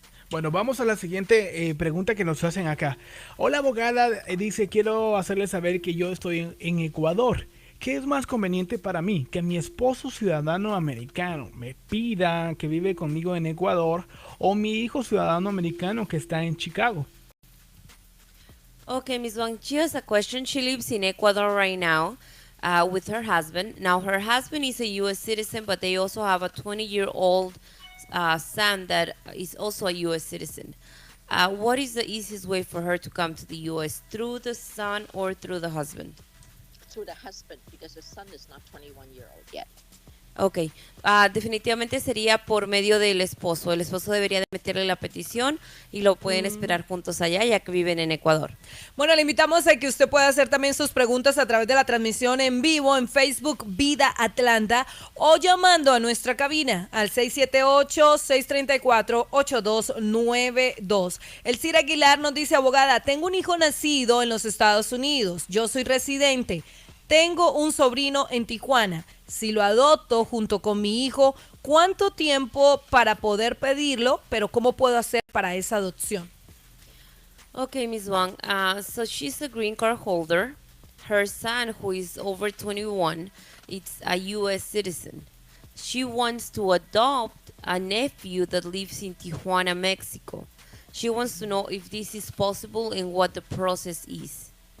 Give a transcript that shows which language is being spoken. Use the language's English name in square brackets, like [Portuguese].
[Spanish] Bueno, vamos a la siguiente pregunta que nos hacen acá. Hola, abogada, dice, quiero hacerle saber que yo estoy en Ecuador. ¿Qué es más conveniente para mí? ¿Que mi esposo ciudadano americano me pida que vive conmigo en Ecuador, o mi hijo ciudadano americano que está en Chicago? [English] Okay, Ms. Wang, she has a question. She lives in Ecuador right now with her husband. Now, her husband is a U.S. citizen, but they also have a 20-year-old son that is also a U.S. citizen. What is the easiest way for her to come to the U.S., through the son or through the husband? Through the husband, because the son is not 21-year-old yet. [Spanish] Ok, definitivamente sería por medio del esposo. El esposo debería de meterle la petición y lo pueden esperar juntos allá, ya que viven en Ecuador. Bueno, le invitamos a que usted pueda hacer también sus preguntas a través de la transmisión en vivo en Facebook Vida Atlanta, o llamando a nuestra cabina al 678-634-8292. El Cir Aguilar nos dice, abogada, tengo un hijo nacido en los Estados Unidos. Yo soy residente. Tengo un sobrino en Tijuana. Si lo adopto junto con mi hijo, ¿cuánto tiempo para poder pedirlo? Pero ¿cómo puedo hacer para esa adopción? [English] Okay, Ms. Wang, so she's a green card holder. Her son, who is over 21, is a U.S. citizen. She wants to adopt a nephew that lives in Tijuana, Mexico. She wants to know if this is possible and what the process is.